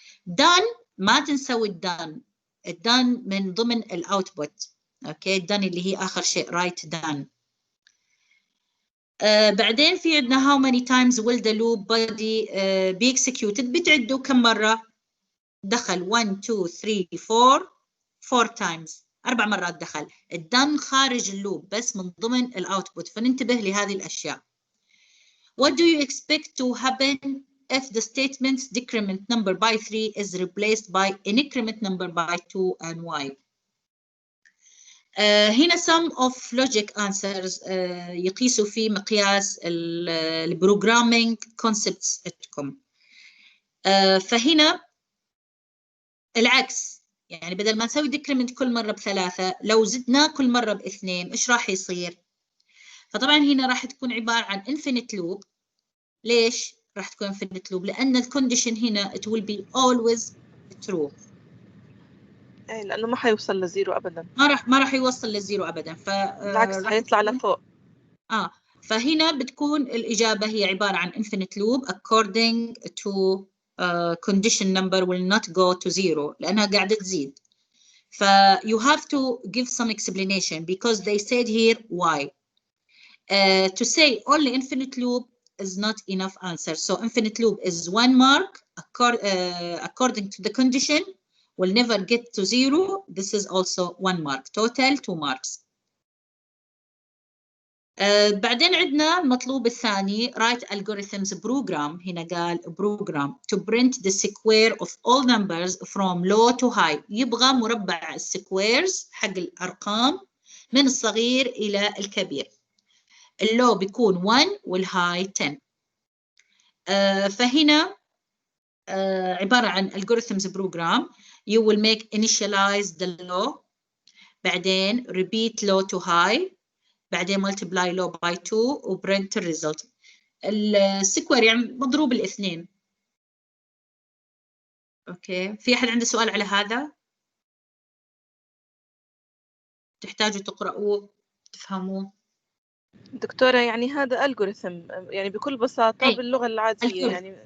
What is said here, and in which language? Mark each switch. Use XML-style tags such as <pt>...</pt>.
<ar>done ما تنسوا الدان من ضمن الاوتبوت. اوكي الدان اللي هي اخر شيء</ar> <en>write done.</en> <ar>بعدين في عندنا</ar> <en>how many times will the loop body be executed.</en> <ar>بتعدوا كم مرة دخل 1 2 3 4 times 4 مرات دخل. الدان خارج اللوب بس من ضمن الاوتبوت، فننتبه لهذه الاشياء.</ar> <en>What do you expect to happen if the statement's decrement number by 3 is replaced by an increment number by 2 and y?</en> <ar>هنا</ar> <en>some of logic answers</en> <ar>يقيسوا في مقياس البروجرامينج concepts عندكم. فهنا العكس، يعني بدل ما نسوي decrement كل مرة ب3 لو زدناه كل مرة ب2 إيش راح يصير؟ فطبعا هنا راح تكون عبارة عن infinite loop. ليش راح تكون infinite loop؟ لأن الكونديشن هنا</ar> <en>it will be always true.</en> <ar>لأنه ما حيوصل لزيرو أبدا. ما راح يوصل للزيرو أبدا. بالعكس حيطلع لفوق. فهنا بتكون الإجابة هي عبارة عن</ar> <en>infinite loop according to condition number will not go to zero</en> <ar>لأنها قاعدة تزيد.</ar> <en>you have to give some explanation because they said here why. To say only infinite loop is not enough answer. So infinite loop is 1 mark according to the condition will never get to zero. This is also 1 mark. Total 2 marks.</en> <ar>بعدين عندنا المطلوب الثاني write algorithms program. هنا قال</ar> <en>program to print the square of all numbers from low to high.</en> <ar>يبغى مربع السكويرز حق الأرقام من الصغير إلى الكبير. اللو بيكون 1 والهاي 10. فهنا عبارة عن</ar> <en>algorithms program. You will make initialize the low</en> <ar>بعدين</ar> <en>repeat low to high بعدين multiply low by 2 وprint الريزلت.</en> <ar>السكوير يعني مضروب الاثنين. اوكي في احد عنده سؤال على هذا؟ تحتاجوا تقرأوه تفهموه. دكتورة يعني هذا ألغوريثم يعني بكل بساطة باللغة العادية يعني</ar>